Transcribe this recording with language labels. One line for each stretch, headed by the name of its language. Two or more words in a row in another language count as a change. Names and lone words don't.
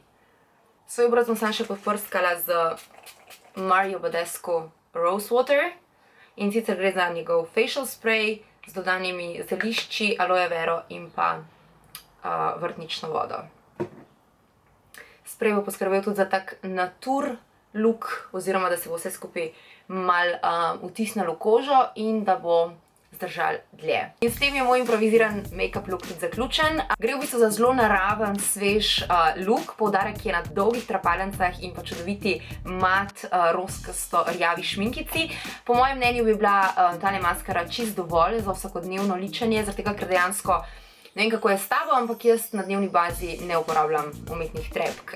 Slovenian: Svoj obraz bom samo še poprskala z Mario Badescu Rose Water in sicer gre za njegov facial spray z dodanimi zelišči, aloe vero in pa vrtnično vodo. Sprej bo poskrbel tudi za tak natur look, oziroma da se bo vse skupaj malo vtisnilo v kožo in da bo zdržal dlje. In s tem je moj improviziran
English: make-up look
Slovenian: tudi zaključen. Gre v bistvu za zelo naraven, svež look, poudarek je na dolgih trepalnicah in pa čudoviti mat rozkasto rjavi šminkici. Po mojem mnenju bi bila tale maskara čisto dovolj za vsakodnevno ličenje, zaradi tega, ker dejansko ne vem, kako je s tabo, ampak jaz na dnevni bazi ne uporabljam umetnih trepk.